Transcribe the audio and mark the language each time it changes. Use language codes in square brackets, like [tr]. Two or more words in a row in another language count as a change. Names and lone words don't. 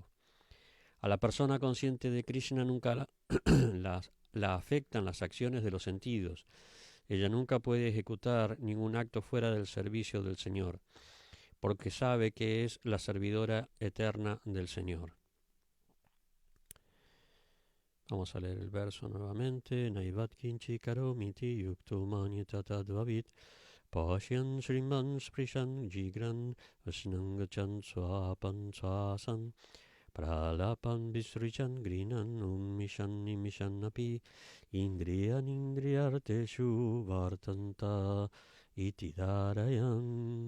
[es] A la persona consciente de Krishna nunca la afectan las acciones de los sentidos. Ella nunca puede ejecutar ningún acto fuera del servicio del Señor, porque sabe que es la servidora eterna del Señor. Vamos a leer el verso nuevamente. [sa] नैव किंचित् करोमीति युक्तो मन्येततत्त्ववित् पश्यन् शृण्वन् स्पृशन् जिघ्रन् अश्नन्गच्छन् स्वपन् श्वसन् प्रलपन् विसृजन् गृह्णन् मिषन् निमिषन् अपि इन्द्रियाणि इन्द्रियार्थेषु वर्तन्त इतिधारयन्.